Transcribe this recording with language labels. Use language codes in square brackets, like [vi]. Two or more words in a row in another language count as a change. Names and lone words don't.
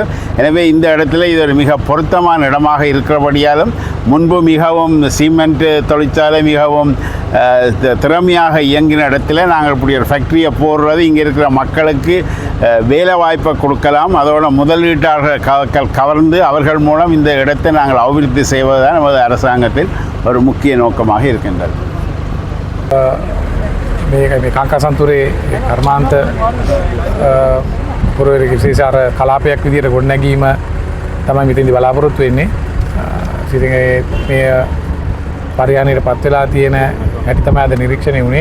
[ta] எனவே இந்த இடத்துல இது ஒரு மிக பொருத்தமான இடமாக இருக்கிறபடியாலும் முன்பு மிகவும் சிமெண்ட் தொழிற்சாலை மிகவும் திறமையாக இயங்கின இடத்துல நாங்கள் இப்படி ஒரு ஃபேக்ட்ரியை போடுறது இங்கே இருக்கிற மக்களுக்கு வேலை வாய்ப்பை கொடுக்கலாம். அதோட முதலீட்டாளர்கள் கவர்ந்து அவர்கள் மூலம் இந்த இடத்தை நாங்கள் அபிவிருத்தி செய்வதுதான் நமது அரசாங்கத்தில் ஒரு முக்கிய நோக்கமாக இருக்கின்றது. [si] මේ කාංකාසන්තුරේ කර්මාන්ත පුරවැසියක විශේෂ කලාපයක් විදියට ගොඩනැගීම තමයි මෙතනදී බලාපොරොත්තු වෙන්නේ. ඉතින් මේ පරිහානියට පත් වෙලා තියෙන හැටි තමයි අද නිරීක්ෂණය වුණේ.